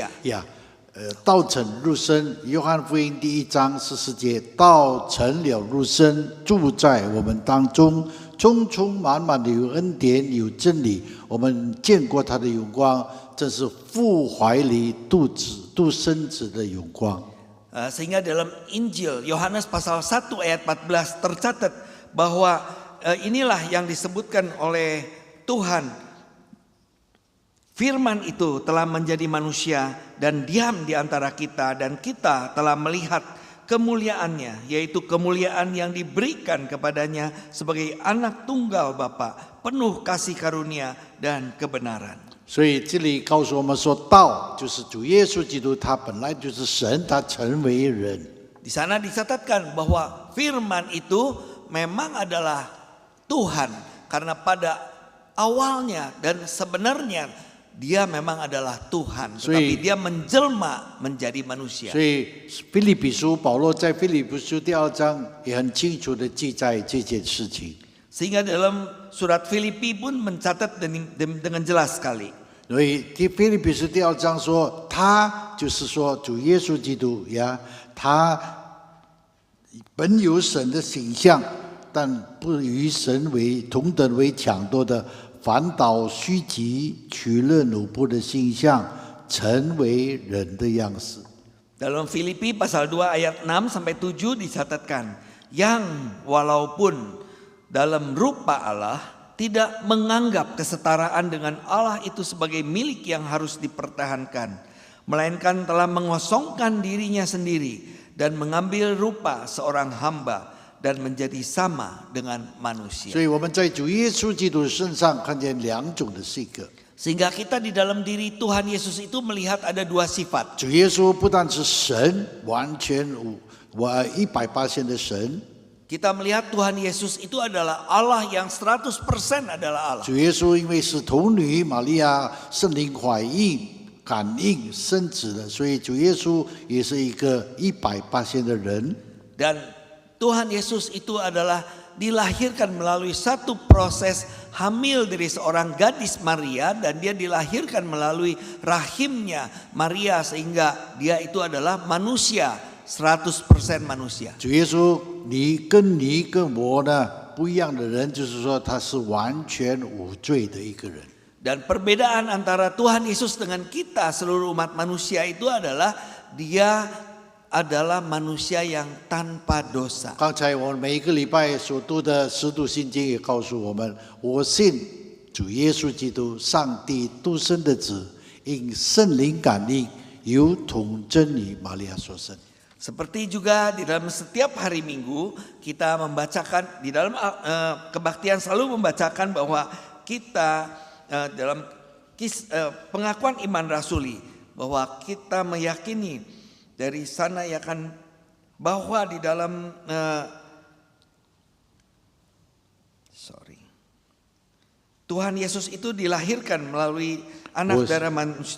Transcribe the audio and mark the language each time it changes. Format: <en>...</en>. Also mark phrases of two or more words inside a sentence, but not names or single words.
<zh>呀，道成肉身，约翰福音第1章40节，道成了肉身，住在我们当中，充充满满的有恩典有真理。我们见过他的荣光，这是父怀里独生子的荣光。</zh> <id>Sehingga dalam Injil Yohanes pasal 1 ayat 14 tercatat bahwa inilah yang disebutkan oleh Tuhan. Firman itu telah menjadi manusia dan diam di antara kita dan kita telah melihat kemuliaannya, yaitu kemuliaan yang diberikan kepadanya sebagai anak tunggal Bapa, penuh kasih karunia dan kebenaran.</id> <zh>所以这里告诉我们说，道就是主耶稣基督，他本来就是神，他成为人。</zh> <id>Di sana dicatatkan bahwa firman itu memang adalah Tuhan karena pada awalnya dan sebenarnya dia memang adalah Tuhan, tetapi dia menjelma menjadi manusia.</id> <zh>所以腓立比书保罗在腓立比书第2章也很清楚的记载这件事情。</zh> <id>Sehingga dalam surat Filipi pun mencatat dengan jelas sekali.</id> <zh>所以腓立比书第2章说，他就是说主耶稣基督呀，他本有神的形象，但不与神为同等为抢夺的， 反倒虚极、取乐奴仆的形象，成为人的样式。</zh> <id>Dalam Filipi pasal 2 ayat 6 sampai 7 dicatatkan, yang walaupun dalam rupa Allah tidak menganggap kesetaraan dengan Allah itu sebagai milik yang harus dipertahankan, melainkan telah mengosongkan dirinya sendiri dan mengambil rupa seorang hamba dan menjadi sama dengan manusia.</id> <zh>所以我们在主耶稣基督身上看见两种的性格。</zh> <id>Sehingga kita di dalam diri Tuhan Yesus itu melihat ada dua sifat.</id> <zh>主耶稣不但是神，完全100%的神。</zh> <id>Kita melihat Tuhan Yesus itu adalah Allah yang 100% adalah Allah.</id> <zh>主耶稣因为是童女玛利亚圣灵怀孕感应生子的，所以主耶稣也是一个100%的人。</zh> <id>Dan Tuhan Yesus itu adalah dilahirkan melalui satu proses hamil dari seorang gadis Maria, dan dia dilahirkan melalui rahimnya Maria, sehingga dia itu adalah manusia, 100% manusia.</id> <zh>主耶稣，你跟我呢不一样的人，就是说他是完全无罪的一个人。</zh> <id>Dan perbedaan antara Tuhan Yesus dengan kita seluruh umat manusia itu adalah dia adalah manusia yang tanpa dosa.</id> <zh>刚才我们每一个礼拜所读的使徒信经也告诉我们，我信主耶稣基督，上帝独生的子，因圣灵感应，由童真女玛利亚所生。</zh> <id>Seperti juga di dalam setiap hari Minggu kita membacakan di dalam kebaktian selalu membacakan bahwa kita dalam pengakuan iman rasuli bahwa kita meyakini dari sana ya kan bahwa di dalam Tuhan Yesus itu dilahirkan melalui anak darah manusia.</id>